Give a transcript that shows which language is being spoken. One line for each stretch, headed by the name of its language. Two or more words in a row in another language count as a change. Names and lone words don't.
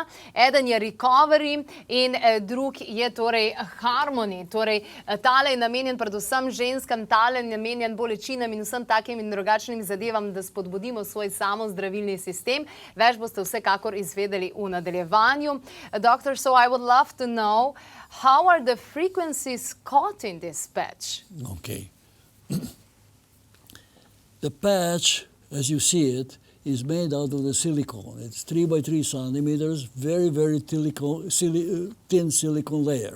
Slovenian: Eden je recovery in drug je torej harmony. Torej, tale je namenjen predvsem ženskam, tale je namenjen bolečinam in vsem takim in drugačnim zadevam, da spodbudimo svoj samozdravilni sistem. Več boste vsekakor izvedeli v nadaljevanju.
English: Doctor, so I would love to know how are the frequencies caught in this patch? Okay. The patch, as you see it, is made out of the silicone. It's 3 by 3 centimeters, very, very thin silicone layer.